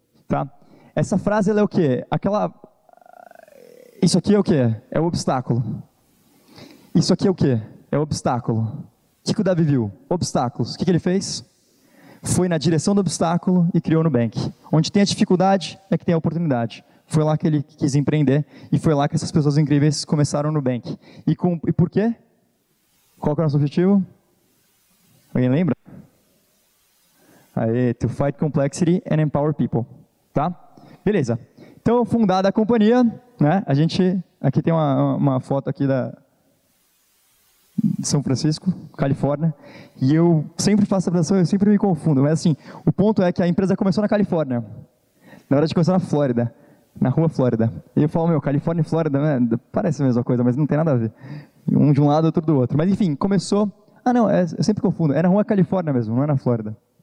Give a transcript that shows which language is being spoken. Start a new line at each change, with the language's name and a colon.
Portuguese: Tá? Essa frase ela é o quê? Isso aqui é o quê? É o obstáculo. Isso aqui é o quê? É o obstáculo. O que o Davi viu? Obstáculos. O que ele fez? Foi na direção do obstáculo e criou o Nubank. Onde tem a dificuldade é que tem a oportunidade. Foi lá que ele quis empreender e foi lá que essas pessoas incríveis começaram o Nubank. E por quê? Qual que é o nosso objetivo? Alguém lembra?
English: Aí, to fight complexity and empower people.
Portuguese: Tá? Beleza. Então, fundada a companhia, né? A gente, aqui tem uma foto aqui São Francisco, Califórnia, e eu sempre faço a apresentação, eu sempre me confundo, mas assim, o ponto é que a empresa começou na Califórnia, na verdade começou na Flórida, na rua Flórida, e eu falo, Califórnia e Flórida, né, parece a mesma coisa, mas não tem nada a ver, um de um lado, outro do outro, mas enfim, começou, eu sempre confundo, era na rua Califórnia mesmo, não é na Flórida.